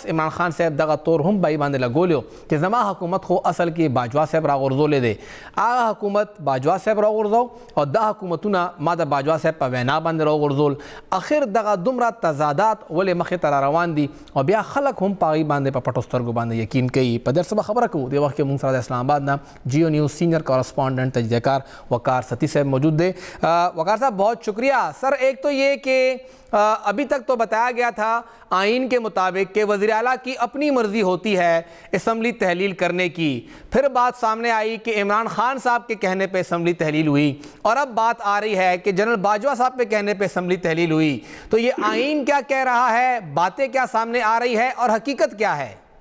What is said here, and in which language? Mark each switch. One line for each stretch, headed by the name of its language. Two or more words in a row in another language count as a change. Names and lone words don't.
Pashto: عمران خان صاحب دغه تور هم بای باندې لګولیو چې زما حکومت خو اصل کې باجوا صاحب راغورځولې دی هغه حکومت باجوا صاحب راغورځو او دا حکومتونه ما د باجوا صاحب په وینا باندې راغورځول اخر دغه دومره تضادات ولې مخې ته روان دي او بیا خلک هم په هغې باندې په پټو سترګو باندې یقین کوي په درس به خبره کوو د وخت کې موږ سره د اسلام
Urdu: آباد نه جیو نیوز سینئر کورسپونڈنٹ تجزیہ کار وقار ستی صاحب موجود تھے وقار صاحب بہت شکریہ سر ایک تو یہ کہ ابھی تک تو بتایا گیا تھا آئین کے مطابق کہ وزیر اعلیٰ کی اپنی مرضی ہوتی ہے اسمبلی تحلیل کرنے کی پھر بات سامنے آئی کہ عمران خان صاحب کے کہنے پہ اسمبلی تحلیل ہوئی اور اب بات آ رہی ہے کہ جنرل باجوہ صاحب کے کہنے پہ اسمبلی تحلیل ہوئی تو یہ آئین کیا کہہ رہا ہے باتیں کیا سامنے آ رہی ہے اور حقیقت کیا ہے